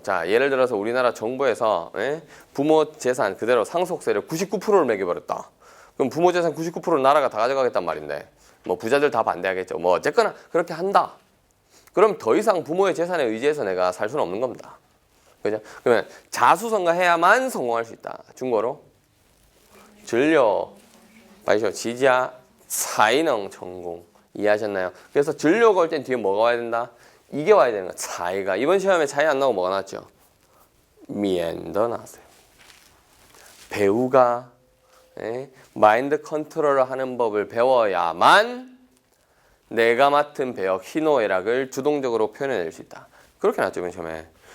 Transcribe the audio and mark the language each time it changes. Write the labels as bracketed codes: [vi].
[ko] 자, 예를 들어서 우리나라 정부에서 부모 재산 그대로 상속세를 99%를 매겨버렸다. 그럼 부모 재산 99%를 나라가 다 가져가겠단 말인데 뭐 부자들 다 반대하겠죠. 뭐 어쨌거나 그렇게 한다. 그럼 더 이상 부모의 재산에 의지해서 내가 살 수는 없는 겁니다. 그죠? 그러면 자수성가해야만 성공할 수 있다. 중국어로 [zh] 只有白手起家才能成功. [ko] 이해하셨나요? 그래서 只有가 올 땐 뒤에 뭐가 와야 된다? 이게 와야 되는 거야. 才가. 이번 시험에 才 안 나오고 뭐가 나왔죠? 免더 나왔어요. 배우가 마인드 컨트롤을 하는 법을 배워야만 내가 맡은 배역 희노애락을 주동적으로 표현해낼 수 있다. 그렇게 나왔죠, 이번 시험에.